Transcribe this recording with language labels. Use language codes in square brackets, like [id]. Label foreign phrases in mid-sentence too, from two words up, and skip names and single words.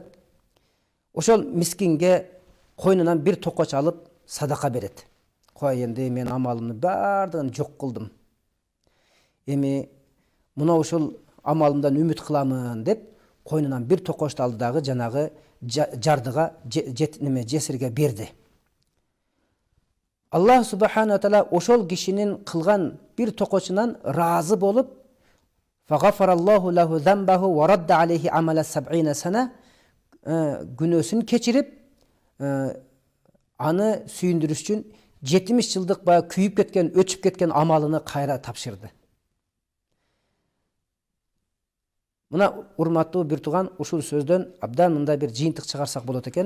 [ky] Ошол мискинге койнунан бир токоч алып садака берет. Кой энди мен амалымды бардыгын жок кылдым. Эми мына ушул амалымдан үмүт кыламын деп койнунан бир токочту алды дагы жанагы жардыга жесирге берди. [ar] Аллах سبحانه وتعالى [ky] ошол кишинин кылган бир токочунан разы болуп, [ar] فغفر الله له ذنبه ورد عليه عمل 70 سنة, [ky] күнөөсүн кечирип, аны сүйүндүрүш үчүн 70 жылдык баягы күйүп кеткен, өчүп кеткен амалыны кайра тапшырды. Мына урматтуу бир тууган, ушул сөздөн абдан мындай бир жыйынтык чыгарсак болот экен.